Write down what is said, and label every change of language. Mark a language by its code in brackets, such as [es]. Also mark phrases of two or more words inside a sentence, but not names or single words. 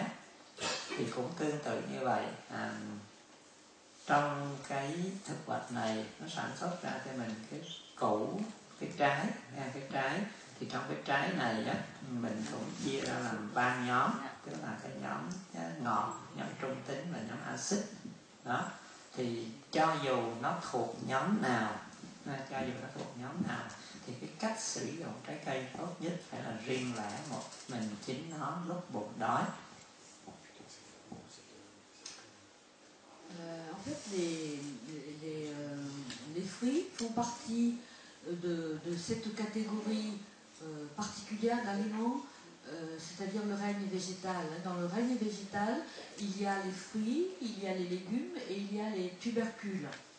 [vi] Thì cũng tương tự như vậy, trong cái thực vật này nó sản xuất ra cho mình cái củ, cái trái, thì trong cái trái này á, mình cũng chia ra làm 3 nhóm, tức là cái nhóm ngọt, nhóm trung tính và nhóm axit. Đó, thì cho dù nó thuộc nhóm nào, thì cái cách sử dụng trái cây tốt nhất phải là riêng lẻ một mình chính nó lúc bụng đói. [fr] En fait, les fruits font partie de cette catégorie particulière d'aliments, c'est-à-dire le règne végétal. Dans le règne végétal, il y a les fruits, il y a les légumes et il y a les tubercules.